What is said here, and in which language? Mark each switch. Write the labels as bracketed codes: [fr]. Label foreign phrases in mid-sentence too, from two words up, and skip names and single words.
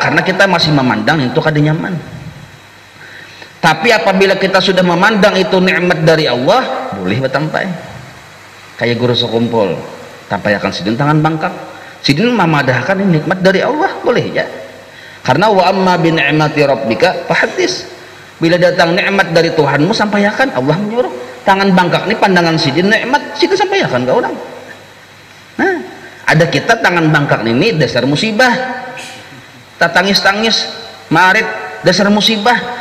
[bjn] Karena kita masih memandang itu kada nyaman. Tapi apabila kita sudah memandang itu nikmat dari Allah, boleh betampai. Kayak guru sekumpul, tampai akan sidin tangan bangkak. Sidin memadahkan ini nikmat dari Allah, boleh ya. [ar] Karena وأما بنعمة ربك فحدث. [bjn] Bila datang nikmat dari Tuhanmu sampaikan, Allah menyuruh. Tangan bangkak ini pandangan sidin nikmat, sidin sampaikan ke orang. Nah, ada kita tangan bangkak ini dasar musibah. Tatangis-tangis, marit dasar musibah.